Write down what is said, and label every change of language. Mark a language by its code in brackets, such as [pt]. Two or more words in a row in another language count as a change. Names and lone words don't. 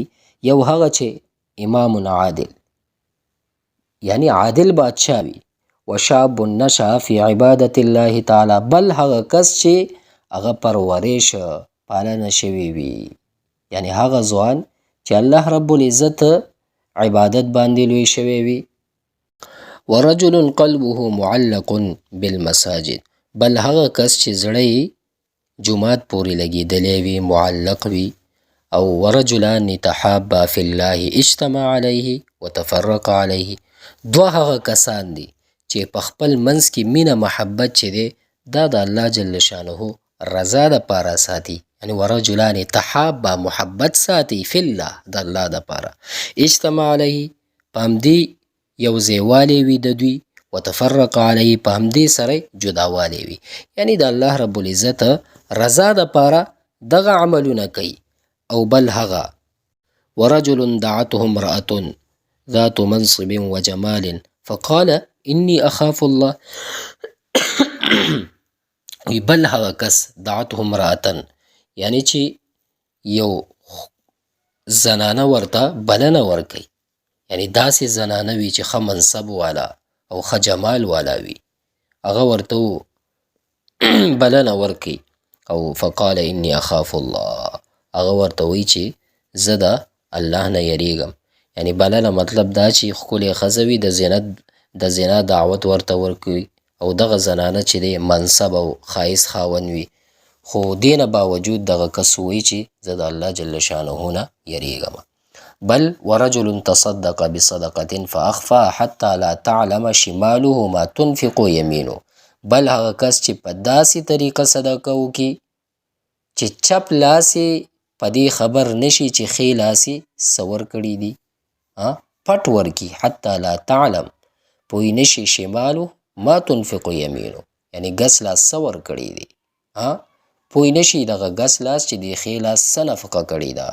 [ps] یو هغه چې امام عادل، یعنی عادل بادشاه وي، [ar] وشاب نشأ فی عبادت الله تعالی، [ps] بل هغه کس چې هغه پرورش پالنه شوی وي، یعنی هغه ځوان چې الله رب العزت عبادت باندې لوی شوی وي. [ar] ورجل قلبه معلق بالمساجد، [ps] بل هغه کس چې زړه جمعات پورې لګېدلی وي، معلق وي. او [ar] ورجلان تحابا فی الله اجتمع علیه وتفرق علیه، [ps] دوه هغه کسان دي چې په خپل منځ کې مینه محبت چې دی دا د الله جل شانه رضا دپاره ساتي، یعنی [ar] ورجلان تحابا [ps] محبت ساتي [ar] فی الله [ps] د الله دپاره، [ar] اجتمع علیه [ps] په همدې یو ځایوالی وي د دوی، [ar] وتفرق علیه [ps] په همدې سره جداوالی وي، یعنی د الله رب العزت رضا دپاره دغه عملونه کوي. او بل هغه [ar] ورجل دعته امرأة ذات منصب وجمال فقال انی اخاف الله [ps] وی بل هغه کس [ar] دعته امرأة، [ps] یعنی چې یو زنانه ورته بلنه ورکوي، یعنی داسې زنانه وي چې ښه منصب والا او ښه جمال والا وي، هغه ورته بلنه ورکوي. او [ar] فقال انی اخاف الله، [ps] هغه ورته وایي چې زه د الله نه یریږم، یعنی بلنه مطلب دا چې ښکلې ښځه وي د زنا دعوت ورته ورکوي، او دغه زنانه چې دی منصب او ښایست خاوند وي، خو دې نه باوجود دغه کس وایي چې زه د الله جل شانه نه یریږم. [ar] بل ورجل تصدق بصدقة فأخفى حتى لا تعلم شماله ما تنفق يمينه، [ps] بل هغه کس چې په داسې طریقه صدقه وکړي چې چپ لاسې په دې خبر نشي چې ښی لاسې څه ورکړي دي، پټ ورکړي، [ar] حتی لا تعلم [ps] پوی نشي [ar] شمالو ما تنفق یمینو، [ps] یعنی ګس لاس څه ورکړي دي، پوی نشي دغه ګس لاس چې د ښی لاس څه نفقه کړې ده.